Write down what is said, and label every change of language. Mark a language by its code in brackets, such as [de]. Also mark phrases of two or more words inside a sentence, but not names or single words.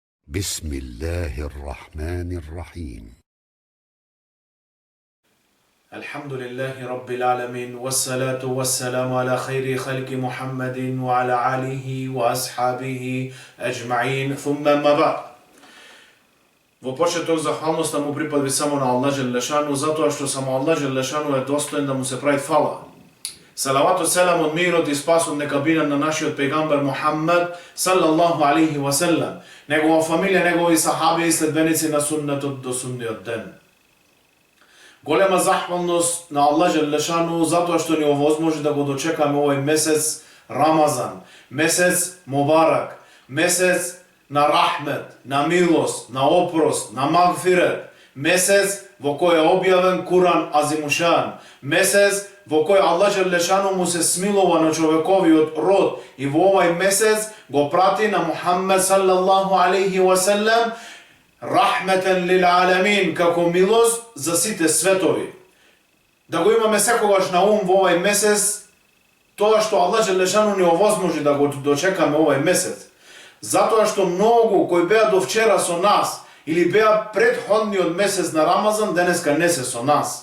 [ar] بسم الله الرحمن الرحيم. الحمد لله رب العالمين والصلاة والسلام على خير خلق محمد وعلى آله وأصحابه أجمعين ثم ما بعد. [mk] Во почеток захвалноста му припадви само на Аллах Желешану, затоа што само Аллах Желешану е достоен да му се прави фала. Салаватот, селамот, мирот и спасот нека биде на нашиот пегамбер Мухаммад [ar] صلى الله عليه وسلم, [mk] негова фамилија, негови сахаби и следбеници на суннетот до судниот ден. Голема захвалност на Аллах Желешану затоа што ни овозможи да го дочекаме овој месец Рамазан, месец Мубарак, месец на рахмет, на милост, на опрост, на магфирет, месец во кој е објавен Куран Азимушан, месец во кој Аллах Желешану му се смилува на човековиот род и во овај месец го прати на Мухаммед [ar] صلى الله عليه وسلم رحمة للعالمين, [mk] како милост за сите светови. Да го имаме секогаш на ум во овај месец тоа што Аллах Желешану ни овозможи да го дочекаме овај месец. Затоа што многу кои беа до вчера со нас или беа предходниот месец на Рамазан, денеска не се со нас.